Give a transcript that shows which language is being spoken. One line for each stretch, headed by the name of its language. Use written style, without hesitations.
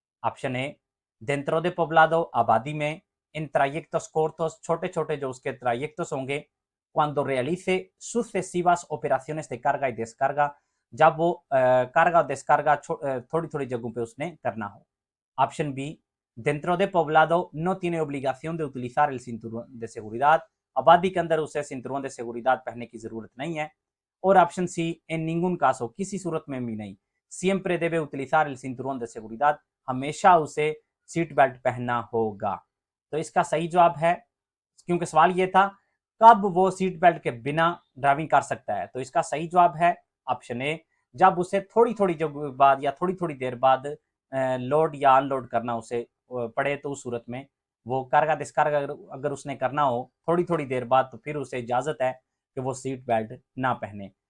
Hindi: Option A
Spanish: dentro de poblado,
Hindi: आबादी में,
Spanish: en trayectos cortos,
Hindi: छोटे छोटे जो उसके trayectos होंगे,
Spanish: cuando realice sucesivas operaciones de carga y descarga,
Hindi: जब वो कार्गा और descarga थोड़ी थोड़ी जगहों पे उसने करना हो। Option B
Spanish: dentro de poblado no tiene obligación de utilizar el cinturón de seguridad,
Hindi: आबादी के अंदर उसे
Spanish: cinturón de seguridad
Hindi: पहनने की जरूरत नहीं है। और option C
Spanish: en ningún caso,
Hindi: किसी सूरत में भी नहीं,
Spanish: siempre debe utilizar el cinturón de seguridad,
Hindi: हमेशा उसे सीट बेल्ट पहनना होगा। तो इसका सही जवाब है, क्योंकि सवाल ये था कब वो सीट बेल्ट के बिना ड्राइविंग कर सकता है, तो इसका सही जवाब है ऑप्शन ए, जब उसे थोड़ी थोड़ी जगह बाद या थोड़ी थोड़ी देर बाद लोड या अनलोड करना उसे पड़े, तो उस सूरत में वो कार्गा डिस्कार्गा अगर उसने करना हो थोड़ी थोड़ी देर बाद, तो फिर उसे इजाजत है कि वो सीट बेल्ट ना पहने।